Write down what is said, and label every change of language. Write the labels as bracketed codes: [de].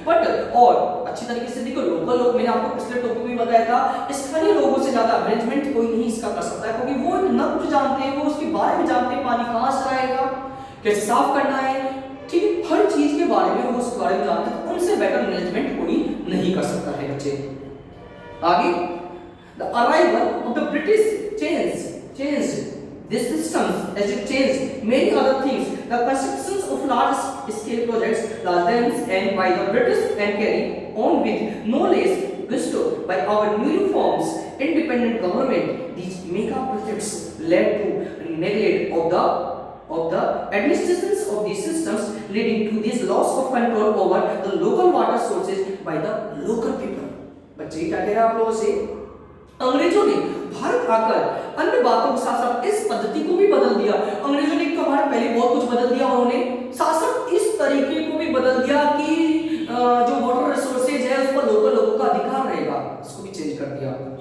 [hi] But और अच्छी तरीके से देखो, लोकल लोग, मैंने आपको पिछले टॉपिक में बताया था, स्थानीय लोगों से ज्यादा मैनेजमेंट कोई नहीं इसका कर सकता है, क्योंकि वो न कुछ जानते हैं, वो उसके बारे में जानते हैं, पानी कहाँ से आएगा, कैसे साफ करना है, ठीक है, हर चीज के बारे में वो उसके बारे में जानते हैं। उनसे बेटर मैनेजमेंट कोई नहीं कर सकता है बच्चे। [en] आगे, the arrival of the British changed these systems as it changed many other things. The constructions of large-scale projects, large dams, and by the British and carried on with no less gusto by our newly formed independent government. These mega projects led to neglect of the administrations of these systems, leading to this loss of control over the local water sources by the local people. [hi] बच्चे क्या कह रहे हैं आप लोगों से? अंग्रेजों ने भारत आकर अन्य बातों के साथ साथ इस पद्धति को भी बदल दिया। अंग्रेजों ने तो हमारे पहले बहुत कुछ बदल दिया, उन्होंने साथ साथ इस तरीके को भी बदल दिया कि जो वाटर रिसोर्सेज है उस पर लोगों का अधिकार रहेगा, इसको भी चेंज कर दिया।